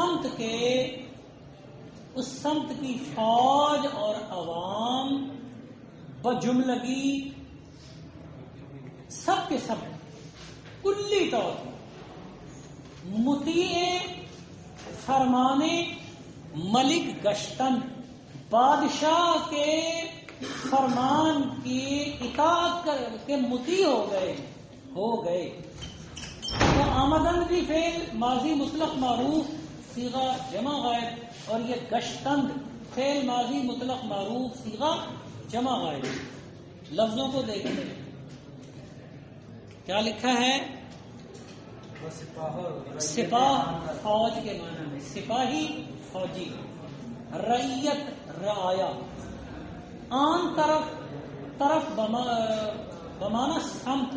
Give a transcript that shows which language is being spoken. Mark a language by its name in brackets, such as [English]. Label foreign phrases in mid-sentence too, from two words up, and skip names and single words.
[Urdu] سمت کی فوج اور عوام بجملگی سب کے سب کلی طور پر [Persian] مطیع فرمان ملک گشتن، [Urdu] بادشاہ کے فرمان کی اطاعت کے مطیع ہو گئے. تو آمدن بھی فعل ماضی مطلق معروف صیغہ جمع غائب، اور یہ گشتند فعل ماضی مطلق معروف صیغہ جمع غائب. لفظوں کو دیکھیں کیا لکھا ہے. سپاہ فوج کے معنی میں، سپاہی فوجی. رعیت رعایا. [Persian] آن طرف [Urdu] بمانا سمت.